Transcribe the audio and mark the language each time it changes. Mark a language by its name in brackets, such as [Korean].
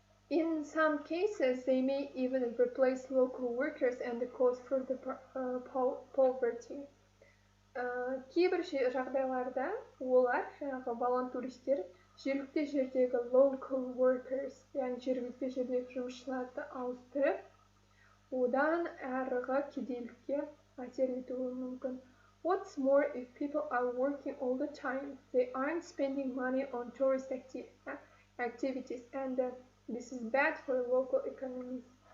[English] In some cases, they may even replace local workers and cause further poverty. [Kazakh] Кейбір жағдайларда олар, волонтеристер, жергілікті жердегі [English] local workers, [Kazakh] яғни жергілікті жердегі жұмысшыларды ауыстырып, одан әріға кедейлікке әсер етуі мүмкін. [English] What's more, if people are working all the time, they aren't spending money on tourist activities, and this is bad for the local economies.